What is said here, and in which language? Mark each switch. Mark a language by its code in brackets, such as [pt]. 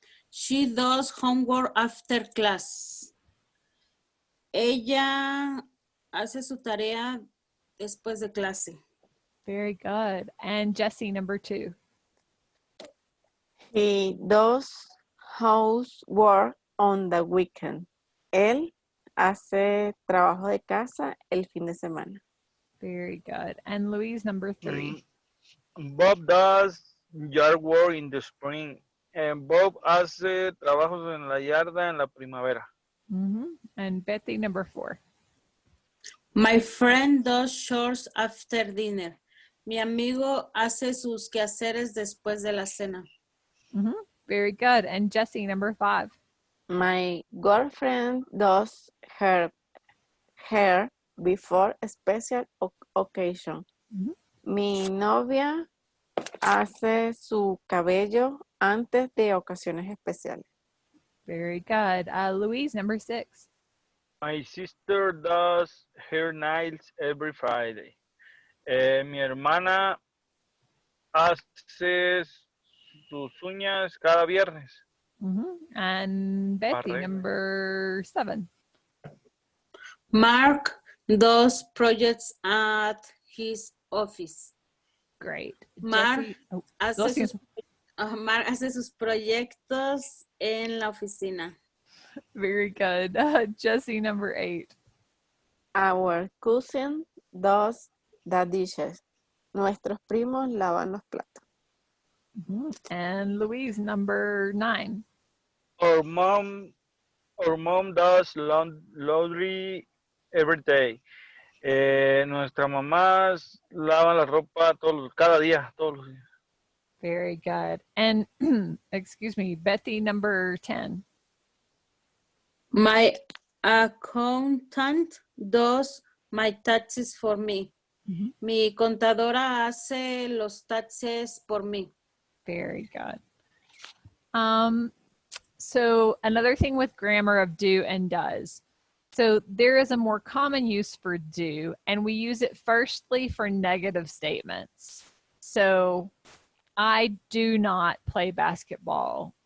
[en] She does homework after class. [es] Ella hace su tarea después de clase. [en] Very good. And Jessie, number 2. He does housework on the weekend. [es] Él hace trabajo de casa el fin de semana. [en] Very good. And Louise, number 3. Bob does yard work in the spring. [es] Bob hace trabajos en la yarda en la primavera. [en] And Betty, number 4. My friend does chores after dinner. [es] Mi amigo hace sus quehaceres después de la cena. [en] Very good. And Jessie, number 5. My girlfriend does her hair before a special occasion. [es] Mi novia hace su cabello antes de ocasiones especiales. [en] Very good. Louise, number 6. My sister does her nails every Friday. [es] Mi hermana hace sus uñas cada viernes. [en] And Betty, [es] Arregla. [en] number 7. Mark does projects at his office. Great. Mark Jessie, [es] Mark hace sus proyectos en la oficina. [en] very good. Jessie, number 8. Our cousin does the dishes. [es] Nuestros primos lavan los platos. [en] And Louise, number 9. Our mom does laundry every day. [es] Nuestras mamás lavan la ropa cada día, todos los días. [en] Very good. And excuse me, Betty, number 10. My accountant does my taxes for me. [es] Mi contadora hace los taxes por mí. [en] Very good. So another thing with grammar of do and does. So there is a more common use for do, and we use it firstly for negative statements. So I do not play basketball.